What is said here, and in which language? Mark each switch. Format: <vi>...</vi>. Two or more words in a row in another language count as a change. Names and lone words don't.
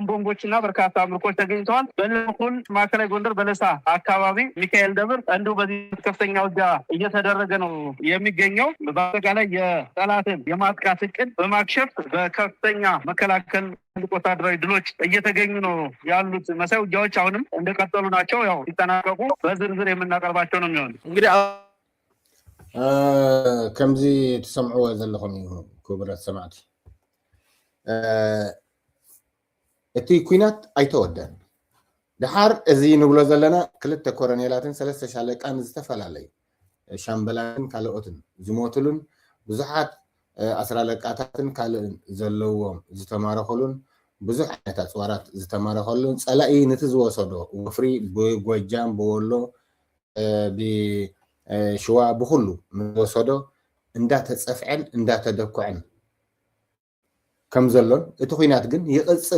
<am>ቦምቦች እና በርካታ ምርኮች ተገኝተዋል። በሌላ በኩል ማዕከላዊ ጎንደር በለሳ አካባቢ ሚካኤል ደብር እንዲሁ በዚህ ከፍተኛ ውጊያ እየተደረገ ነው የሚገኘው። በአጠቃላይ የጠላትን የማጥቃት እቅድ በማክሸፍ በከፍተኛ መከላከል ትልቅ ወታደራዊ ድሎች እየተገኙ ነው ያሉት። መሳይ ውጊያዎች አሁንም እንደቀጠሉ ናቸው። ያው ሲጠናቀቁ በዝርዝር የምናቀርባቸው ነው የሚሆኑ። እንግዲህ</am> <ti>ከምዚ ትሰምዕዎ ዘለኹም እዩ ክቡራት ሰማዕቲ፣ እቲ ኩናት ኣይተወደን ድሓር እዚ ንብሎ ዘለና ክልተ ኮረኔላትን ሰለስተ ሻለቃን ዝተፈላለዩ ሻምበላትን ካልኦትን ዝሞትሉን ብዙሓት ኣስራለቃታትን ካልእን ዘለዎም ዝተማረኸሉን ብዙሕ ዓይነት ኣፅዋራት ዝተማረኸሉን ፀላኢ ነቲ ዝወሰዶ ወፍሪ ብጎጃም ብወሎ ብሸዋ ብኩሉ ዝወሰዶ እንዳተፀፍዐን እንዳተደኩዐን ከም ዘሎን እቲ ኩናት ግን ይቕፅል</ti>